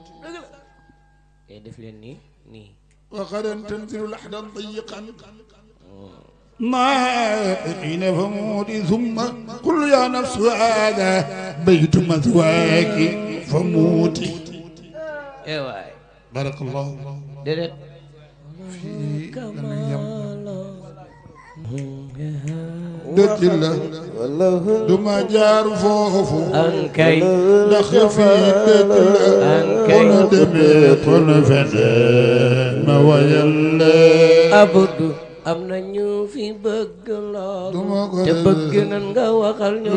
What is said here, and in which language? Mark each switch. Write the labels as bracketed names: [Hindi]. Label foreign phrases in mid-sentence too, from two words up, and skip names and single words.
[Arabic] وغدا تنزل لحدا ضيقا ناطقين فموت ثم قل يا نفس هذا بيت مثواك فموتي بارك الله في اليم دج الله [Wolof] duma jaar foofu ankay ndax fii dëkk la ankay kon demee kon feneen ma wayal leen Abdu am na ñu fi bëgg lool te bëgg nan nga waxal ñu